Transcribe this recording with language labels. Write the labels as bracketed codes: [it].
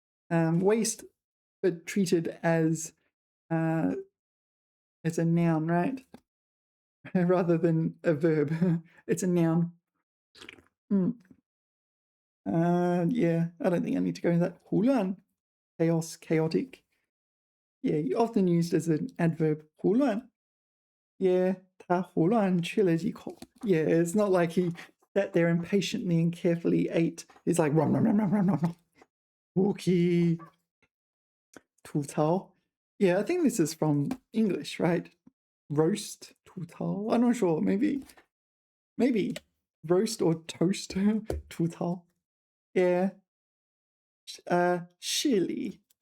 [en] Waste, but treated as a noun, right? Rather than a verb. It's a noun. Yeah, I don't think I need to go into that. 胡乱.Chaos, chaotic. Yeah, often used as an adverb. [zh] 胡乱. Yeah, 他胡乱吃了几口. [en] Yeah, it's not like he sat there impatiently and carefully ate. It's like rom rom rom rom rom rom. Wookie. 吐槽. Yeah, I think this is from English, right? Roast. 吐槽.I'm not sure. Maybe roast or toast. 吐槽.Yeah. 势力.